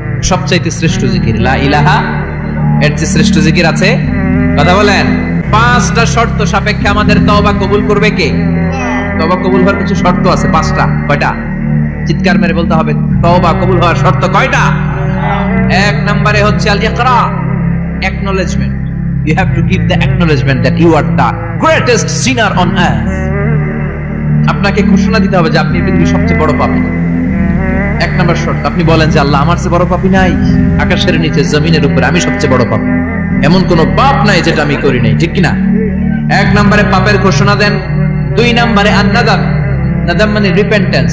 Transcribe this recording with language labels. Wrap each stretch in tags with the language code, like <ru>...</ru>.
<bn>সবচাইতে শ্রেষ্ঠ জিকির লা ইলাহা, এর চেয়ে শ্রেষ্ঠ জিকির আছে? কথা বলেন। 5টা শর্ত সাপেক্ষে আমাদের তওবা কবুল করবে কে? তওবা কবুল হওয়ার কিছু শর্ত আছে 5টা। কয়টা? চিৎকার মেরে বলতে হবে, তওবা কবুল হওয়ার শর্ত কয়টা? 1 নম্বরে হচ্ছে আল ইকরা, acknowledgement.</bn> <en>You have to give the acknowledgement that you are the greatest sinner on earth.</en> <bn>আপনাকে ঘোষণা দিতে হবে যে আপনি পৃথিবীর সবচেয়ে বড় পাপী। 1 নম্বর শর্ত, আপনি বলেন যে আল্লাহ আমার চেয়ে বড় পাপী নাই, আকাশের নিচে জমিনের উপরে আমি সবচেয়ে বড় পাপী, এমন কোন পাপ নাই যেটা আমি করি নাই, ঠিক কিনা? 1 নম্বরে পাপের ঘোষণা দেন। 2 নম্বরে আন-নাদাম, নাদাম মানে রিপেন্টেন্স।</bn>